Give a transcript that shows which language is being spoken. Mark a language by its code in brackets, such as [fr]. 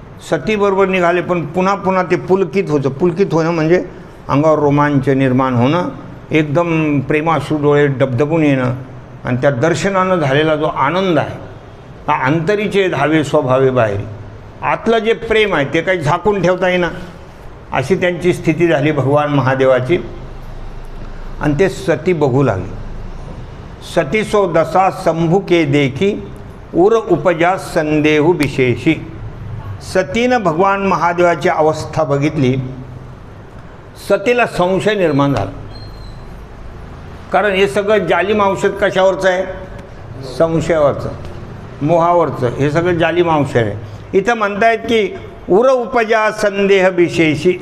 [mr] सतीबरोबर निघाले पण पुन्हा पुन्हा ते पुलकित होतं. पुलकित होणं म्हणजे अंगावर रोमांच निर्माण होणं, एकदम प्रेमाशु डोळे डबडबून येणं. आणि त्या दर्शनानं झालेला जो आनंद आहे हा अंतरीचे धावे स्वभावे बाहेरी. आतलं जे प्रेम आहे ते काही झाकून ठेवता येईना, अशी त्यांची स्थिती झाली भगवान महादेवाची. आणि ते सती बघू लागले. [hi] सती सो दसा शंभू के देखी उर उपजा संदेहू विशेषी. [mr] सतीनं भगवान महादेवाची अवस्था बघितली, सतीला संशय निर्माण झाला. कारण हे सगळं जालिम औषध कशावरचं आहे? संशयावरचं, मोहावरचं. हे सगळं जालिम औषध आहे. इथं म्हणतायत की [hi] उर उपजा संदेह विशेषी.